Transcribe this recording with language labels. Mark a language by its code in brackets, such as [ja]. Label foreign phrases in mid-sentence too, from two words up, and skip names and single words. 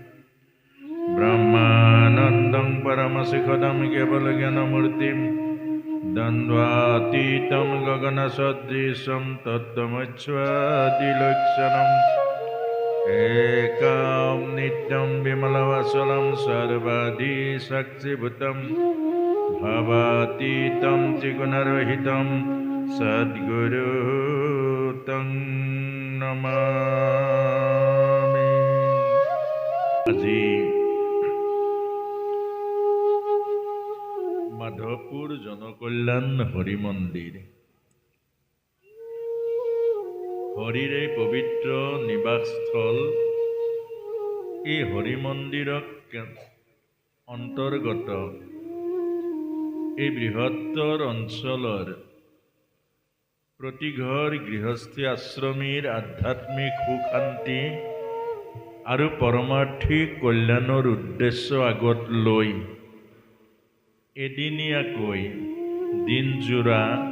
[sa] ब्रह्मानन्दं परमशिखदं केवलज्ञानमूर्तिं द्वन्द्वातीतं गगनसदृशं तत्त्वमच्युतादिलक्षणम् एकं नित्यं विमलवचनं सर्वादिशक्तिभूतं भवातीतं त्रिगुणरहितं सद्गुरुं नमामि। [as] আজি মাধৱপুৰ জনকল্যাণ হৰি মন্দিৰ, হৰিৰে পবিত্ৰ নিবাসস্থল। এই হৰি মন্দিৰক অন্তৰ্গত এই বৃহত্তৰ অঞ্চলৰ প্ৰতিঘৰ গৃহস্থী আশ্ৰমীৰ আধ্যাত্মিক সুখ শান্তি আৰু পৰমাৰ্থিক কল্যাণৰ উদ্দেশ্য আগত লৈ এদিনীয়াকৈ দিনজোৰা